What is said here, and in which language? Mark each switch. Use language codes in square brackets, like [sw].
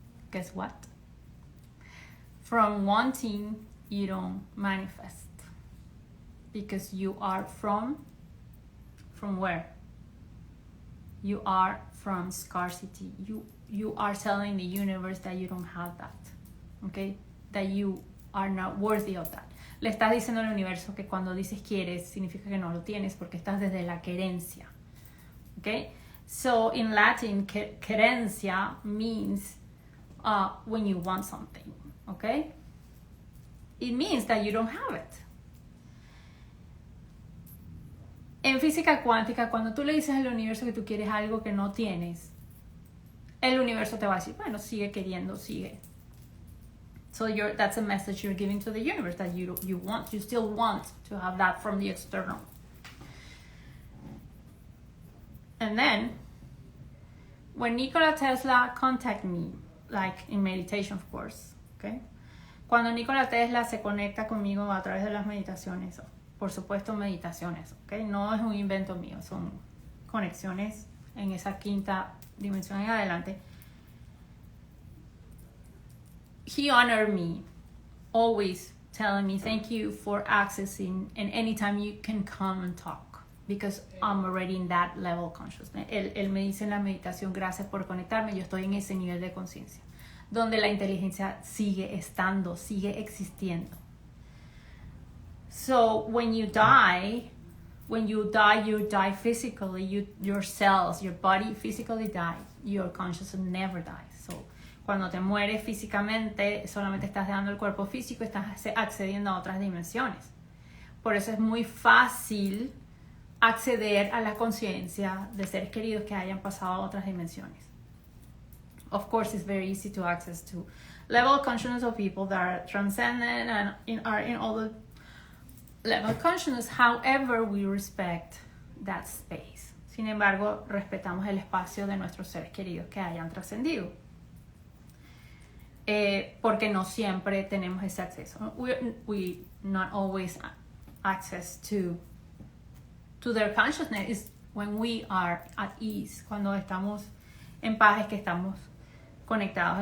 [en] Guess what? From wanting, you don't manifest. Because you are from where? You are from scarcity. You are telling the universe that you don't have that. Okay? That you are not worthy of that. [es] Le estás diciendo al universo que cuando dices quieres, significa que no lo tienes porque estás desde la querencia. [en] Okay? So in Latin, querencia means when you want something. Okay? It means that you don't have it. [es] En física cuántica, cuando tú le dices al universo que tú quieres algo que no tienes, el universo te va a decir, bueno, sigue queriendo, sigue. [en] So that's a message you're giving to the universe, that you still want to have that from the external. And then, when Nikola Tesla contacted me, like in meditation, of course, okay? [es] Cuando Nikola Tesla se conecta conmigo a través de las meditaciones, por supuesto meditaciones, ¿ok? No es un invento mío, son conexiones en esa quinta dimensión en adelante. [en] He honored me, always telling me thank you for accessing, and anytime you can come and talk, because I'm already in that level of consciousness. [es] Él me dice en la meditación, gracias por conectarme, yo estoy en ese nivel de conciencia, donde la inteligencia sigue estando, sigue existiendo. [en] So when you die, you die physically. Your cells, your body physically die. Your consciousness never dies. [es] So cuando te mueres físicamente, solamente estás dejando el cuerpo físico, estás accediendo a otras dimensiones. Por eso es muy fácil acceder a la conciencia de seres queridos que hayan pasado a otras dimensiones. [en] Of course, it's very easy to access to level of consciousness of people that are transcendent and are in all the level of consciousness. However, we respect that space. [es] Sin embargo, respetamos el espacio de nuestros seres queridos que hayan trascendido. Porque no siempre tenemos ese acceso. [en] We not always access to their consciousness is when we are at ease, [es] cuando estamos en paz, es que estamos conectados.